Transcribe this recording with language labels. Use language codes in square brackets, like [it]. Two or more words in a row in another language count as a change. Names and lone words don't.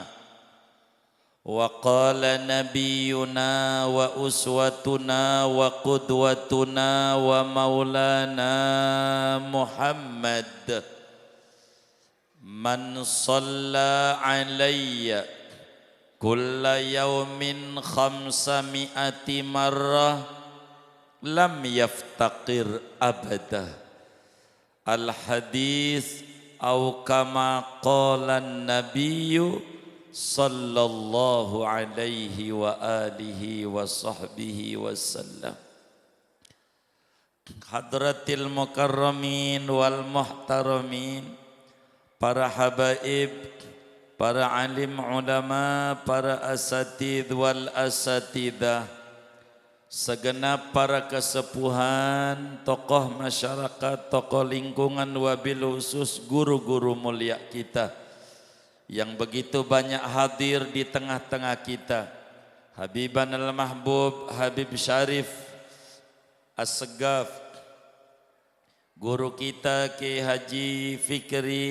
[ar] وقال نبينا وأسوتنا وقدوتنا ومولانا محمد، من صلى علي كل يوم 500 مرة لم يفتقر أبدا. الحديث أو كما قال النبي صلى الله عليه وعلى آله وصحبه وسلم. حضرات المكرمين والمحترمين, [id] para habaib, para alim ulama, para [ar] الأساتيذ والأستاذات, [id] segenap para kesepuhan, tokoh masyarakat, tokoh lingkungan, [ar] وبالخصوص [id] guru-guru mulia kita yang begitu banyak hadir di tengah-tengah kita. [ar] حبيبنا المحبوب [id] Habib Syarif As-Segaf, guru kita Ki Haji Fikri